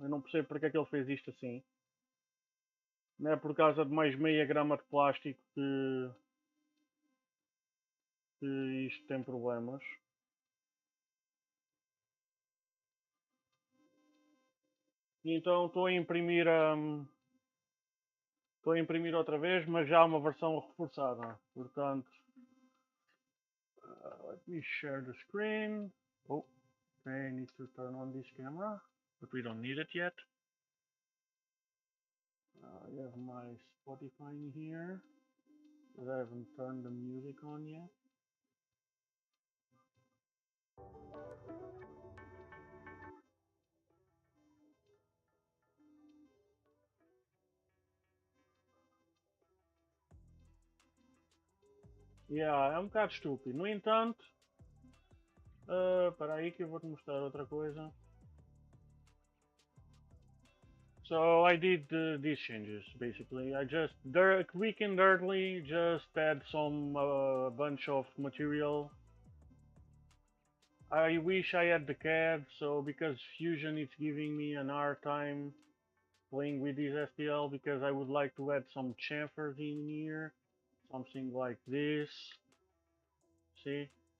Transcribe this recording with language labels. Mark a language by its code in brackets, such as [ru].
[pt] Eu não percebo porque é que ele fez isto assim. Não é por causa de mais meia grama de plástico que isto tem problemas. E então estou a imprimir outra vez, mas já uma versão reforçada. Portanto, [en] let me share the screen. Oh, okay, I need to turn on this camera, but we don't need it yet. I have my Spotify in here, but I haven't turned the music on yet. [pt] Yeah, é um bocado estúpido. No entanto, para aí que eu vou te mostrar outra coisa. [en] So I did these changes basically. I just quick and dirtily just add some bunch of material. I wish I had the CAD, so because Fusion is giving me an hard time playing with this STL, because I would like to add some chamfers in here, something like this. See?